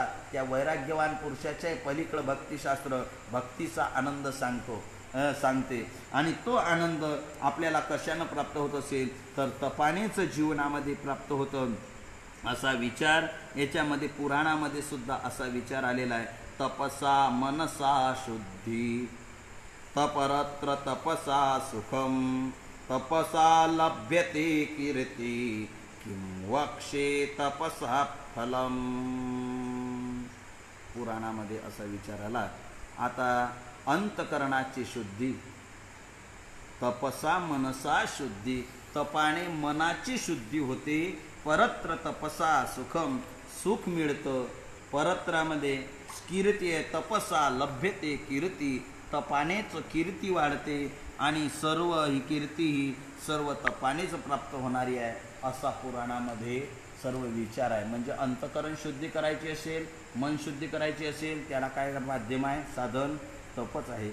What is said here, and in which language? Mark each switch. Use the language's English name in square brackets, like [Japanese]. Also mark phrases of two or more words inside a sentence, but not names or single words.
[Marathi] त्या वैराग्यवान पुरुषाच्या पलीकडे भक्तिशास्त्र भक्तीचा आनंद सांगते. आणि तो आनंद आपल्याला कशानं प्राप्त होत असेल तर तपानेच जीवनामध्ये प्राप्त होतं, असा विचार याच्यामध्ये पुराणामध्ये सुद्धा असा विचार आलेला आहे. [Sanskrit] तपसा मनसा शुद्धी तपरत्र तपसा सुखम तपसा लभ्यते कीर्ती किं वक्षे तपसा फलम. [Marathi] पुराणामध्ये असा विचार आला. आता अंतकरणाची शुद्धी, [Sanskrit] तपसा मनसा शुद्धी, [Marathi] तपाने मनाची शुद्धी होते. [Sanskrit] परत्र तपसा सुखम, [Marathi] सुख मिळतं. परत्रामध्ये कीर्ती आहे, [Sanskrit] तपसा लभ्यते कीर्ती, [Marathi] तपानेच कीर्ती वाढते आणि सर्व ही कीर्ती ही सर्व तपानेच प्राप्त होणारी आहे, असा पुराणामध्ये सर्व विचार आहे. म्हणजे अंतकरण शुद्धी करायची असेल, मन शुद्धी करायची असेल, त्याला काय माध्यम आहे? साधन तपच आहे.